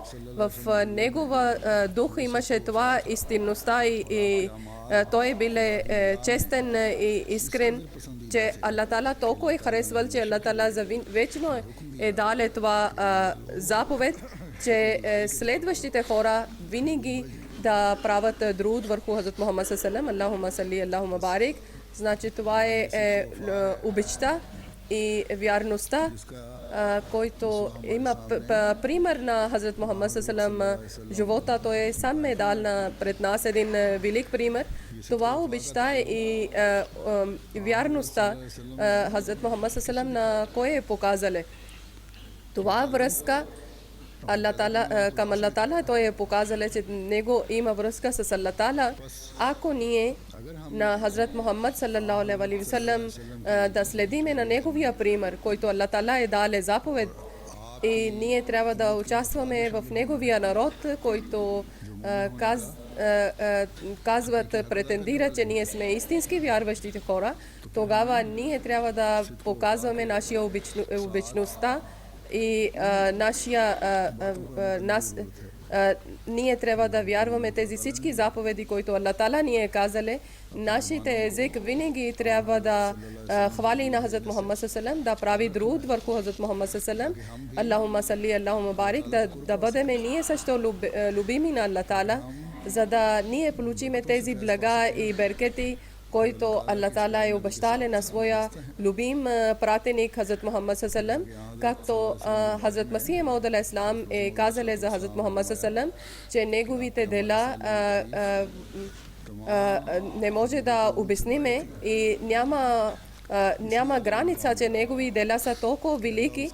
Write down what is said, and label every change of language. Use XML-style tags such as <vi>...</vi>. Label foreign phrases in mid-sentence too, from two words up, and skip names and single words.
<bg>В негова дух имаше това истинността и той бил честен и искрен, че Аллах Таала толкова е харесвал, че Аллах Таала вечно е дал това заповед, че следващите хора винаги да правят друд върху Хазрат Мухаммад саллаллаху.</bg> <ar>اللهم صل، اللهم بارك.</ar> <bg>Значи това е обичта и вярността, който има пример на Хазрат Мухаммад саллаллаху. Живота той сам е дал пред нас един велик пример. Това обичта и вярността Хазрат Мухаммад саллаллаху на кой е показале. Това връзка към Аллах Тала, той е показал, че него има връзка с Аллах Тала. Ако ние на Хазрат Мухаммад</bg> <ar>صلى الله عليه وسلم</ar> <bg>да следиме на неговия пример, който Аллах Тала е дал заповед, и ние трябва да участваме в неговия народ, който казват, претендира, че ние сме истински вярващите хора, тогава ние трябва да показваме нашия обичността и ние трябва да вярваме тези всички заповеди, които Аллах Тала ни е казали. Нашите език винаги трябва да хвали на Хазрат Мухаммад саллаллаху, да прави друд върху Хазрат Мухаммад саллаллаху.</bg> <ar>اللهم صل، اللهم بارك,</ar> <bg>да бъдем ние също любими на Аллах Тала, за да ние получиме тези блага и беркети, който Аллах Тала е обещал на своя любим пратеник Хазрат Мухаммад саллаллаху, както Хазрат Масих Мауд алейхиссалам е казал за Хазрат Мухаммад саллаллаху, че неговите дела не може да обясниме и няма граница, че негови дела са толкова велики.</bg>